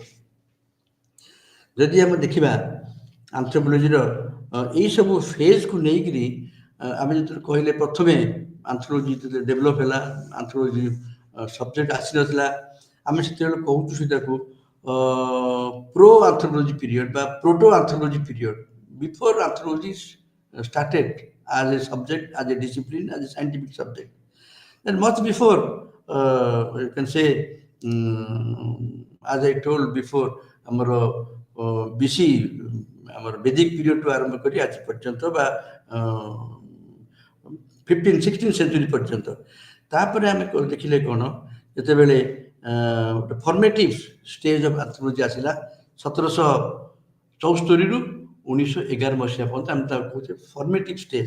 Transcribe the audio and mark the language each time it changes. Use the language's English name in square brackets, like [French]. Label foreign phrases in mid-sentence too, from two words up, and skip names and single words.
[Odia] ଯଦି ଆମେ ଦେଖିବା ଆନ୍ଥ୍ରୋପୋଲୋଜିର ଏଇସବୁ ଫେଜ୍କୁ ନେଇକିରି ଆମେ ଯେତେବେଳେ କହିଲେ ପ୍ରଥମେ ଆନ୍ଥ୍ରୋପୋଲୋଜି ଯେତେବେଳେ ଡେଭଲପ୍ ହେଲା, [English] anthropology subject [Odia] ଆସିନଥିଲା, ଆମେ ସେତେବେଳେ କହୁଛୁ ସେଟାକୁ [English] pro anthropology period [Odia] ବା [English] proto anthropology period, before anthropology started as a subject, as a discipline, as a scientific subject. And much before, you can say, as I told before, [Odia] ଆମର BC ଆମର [English] Vedic period [Odia] ଆରମ୍ଭ କରି ଆଜି ପର୍ଯ୍ୟନ୍ତ ବା 15-16 ସେଞ୍ଚୁରୀ ପର୍ଯ୍ୟନ୍ତ। ତାପରେ ଆମେ ଦେଖିଲେ କ'ଣ, ଯେତେବେଳେ ଗୋଟେ [English] formative stage of anthropology [Odia] ଆସିଲା 1774ରୁ 1911 ମସିହା ପର୍ଯ୍ୟନ୍ତ, ଆମେ ତାକୁ କହୁଛେ [English] formative stage.